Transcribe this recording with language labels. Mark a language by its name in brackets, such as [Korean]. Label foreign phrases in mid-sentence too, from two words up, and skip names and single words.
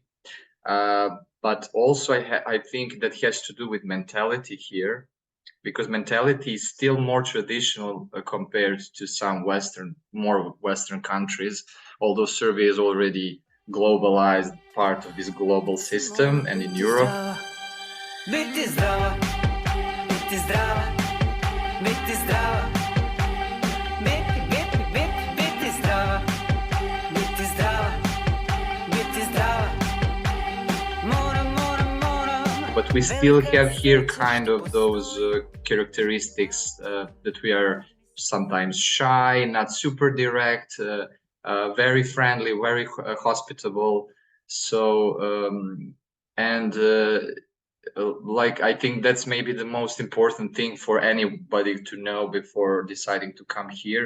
[English] But also I think that has to do with mentality here, because mentality is still more traditional compared to some more Western countries, although Serbia is already globalized, part of this global system, and in Europe. [Serbian] Biti zdrava, biti zdrava, biti zdrava. Biti zdrava, biti zdrava, biti zdrava. Moram. [English] But we still have here kind of those characteristics that we are sometimes shy, not super direct, very friendly, very hospitable. So like, I think that's maybe the most important thing for anybody to know before deciding to come here.